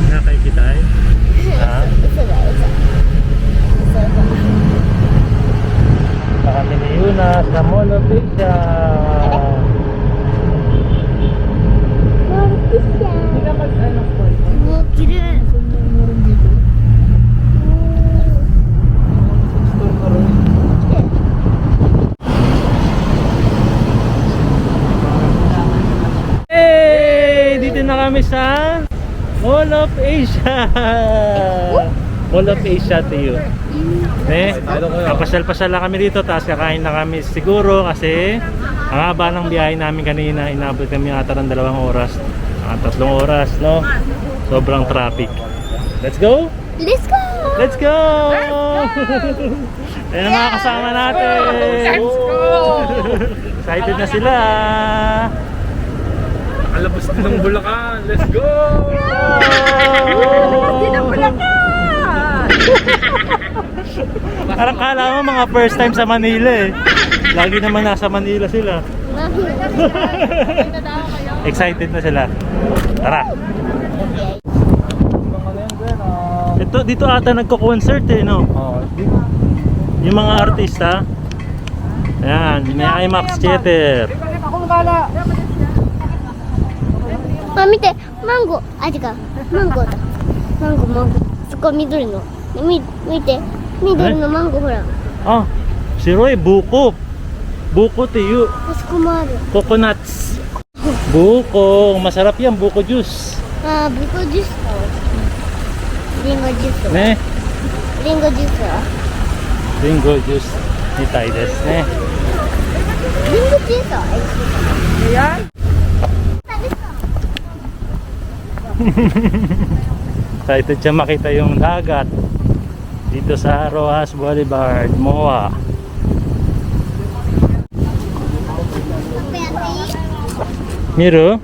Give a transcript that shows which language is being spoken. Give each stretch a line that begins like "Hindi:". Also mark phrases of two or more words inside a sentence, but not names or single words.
Japanese: 中行きたい？あ？嘘だよ、嘘。
Filipino: Kami ni Yuna sa Mall of Asia.
Japanese: もう綺麗。
English: Hey!
Filipino: Dito na kami sa Mall of Asia.
English: Mall of Asia to you.
Filipino: Pasyal-pasyal lang kami dito, tapos kakain na kami siguro kasi ang haba ng biyahe namin kanina, inabot kami ata ng 2 oras, 3 oras, no? Sobrang traffic.
English: Let's go! Let's go! Let's go!
Filipino: Ayan ang mga kasama natin!
English: Let's go!
Filipino: Excited na sila! Nakalabas na ng Bulacan.
English: Let's go!
Filipino: Hindi na Bulacan! Parang kala mo mga first time sa Manila eh. Lagi naman nasa Manila sila. Excited na sila. Tara. Ito, dito ata nagko-concert eh, no? Yung mga artista. Ayan, may IMAX theater. Mami, te, mango.
Japanese: Ah,違う。マンゴーだ。マンゴー、マンゴー。そこ緑の。見て。緑のマンゴーほら。
Filipino: Ah, si Roy, buko. Buko tiyo.
Japanese: あそこもある。
Filipino: Coconuts. Buko. Masarap yan, buko juice.
Japanese: あー、ブコジュースだ。リンゴジュースは。 Ne? リンゴジュースは。ビンゴジュース。にたいですね. リンゴジュースは。
Filipino: Ayan. Excited siya makita yung dagat dito sa Rojas Boulevard, MOA.
Japanese: Miru?